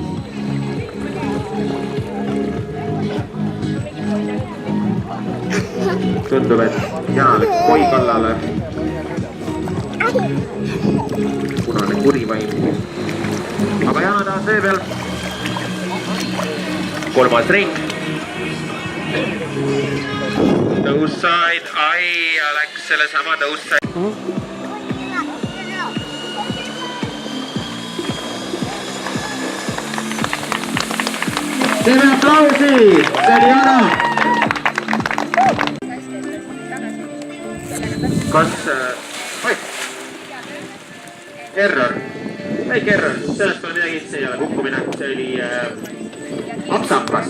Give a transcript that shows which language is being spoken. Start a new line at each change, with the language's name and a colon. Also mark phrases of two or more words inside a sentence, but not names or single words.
Estonian: Tundub, et Jana läks koi kallale. Punane kurivaim. Aga Jana taas vee peal. Kolmas ring.
English: Those side,
Estonian: läks selle sama
English: those side.
Estonian: Teeme aplausi, see oli Jana. Kas, error, väike error, sellest pole midagi, see ei ole kukkumine, see oli apsakas.